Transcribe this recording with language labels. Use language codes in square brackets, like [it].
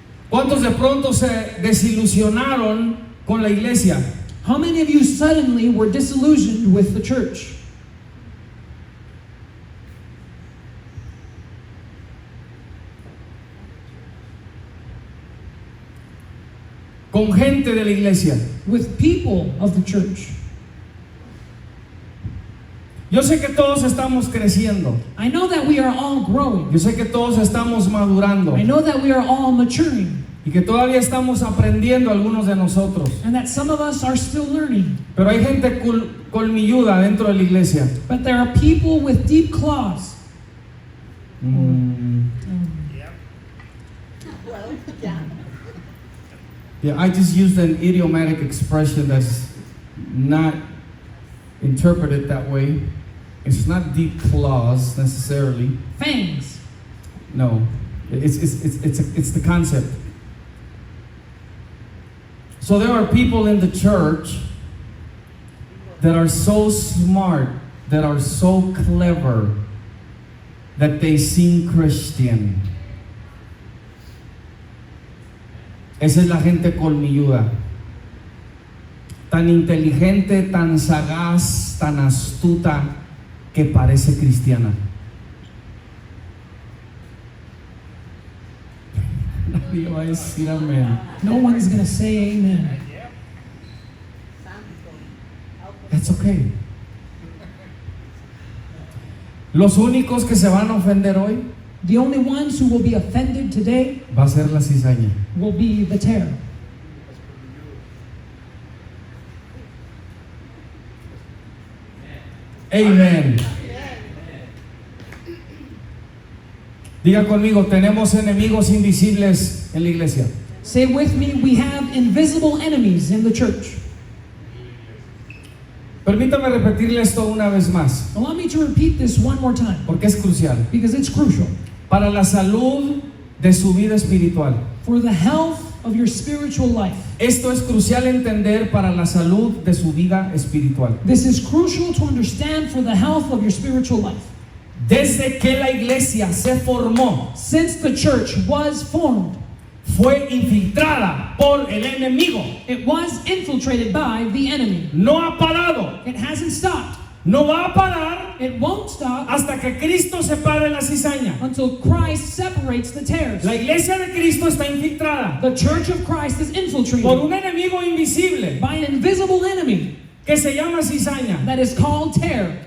[es] ¿Cuántos de pronto se desilusionaron con la iglesia? [en] How many of you suddenly were disillusioned with the church? [es] Con gente de la iglesia. [en] With people of the church? [es] Yo sé que todos estamos creciendo. [en] I know that we are all growing. [es] Yo sé que todos estamos madurando. [en] I know that we are all maturing. [es] Y que todavía estamos aprendiendo algunos de nosotros. [en] And that some of us are still learning. [es] Pero hay gente colmilluda dentro de la iglesia. [en] But there are people with deep claws. Yeah, I just used an idiomatic expression that's not interpreted that way. It's not deep claws necessarily. Fangs. No, it's the concept. So there are people in the church that are so smart, that are so clever, that they seem Christian. [es] Esa es la gente colmilluda. Tan inteligente, tan sagaz, tan astuta, que parece cristiana. Nadie va a decir amén. [en] No one's going to say amen. That's okay. [es] Los únicos que se van a ofender hoy [en] The only ones who will be offended today [es] va a ser la cizaña. [en] will be the terror. Amen. [es] Diga conmigo, tenemos enemigos invisibles en la iglesia. [en] Say with me, we have invisible enemies in the church. [es] Permítame repetirle esto una vez más, [en] Allow me to repeat this one more time [es] porque es crucial. [en] because it's crucial [es] Para la salud de su vida espiritual. [en] for the health of your spiritual life. [es] Esto es crucial entender para la salud de su vida espiritual. [en] This is crucial to understand for the health of your spiritual life. [es] Desde que la iglesia se formó, [en] Since the church was formed, [es] fue infiltrada por el enemigo. [en] it was infiltrated by the enemy. [es] No ha parado, [en] It hasn't stopped. [es] no va a parar [en] It won't stop [es] hasta que Cristo separe la cizaña. [en] until Christ separates the tares. [es] La iglesia de Cristo está infiltrada [en] The church of Christ is [es] por [en] infiltrated [es] un enemigo invisible [en] by an invisible enemy [es] que se llama cizaña. [en] that is called terror.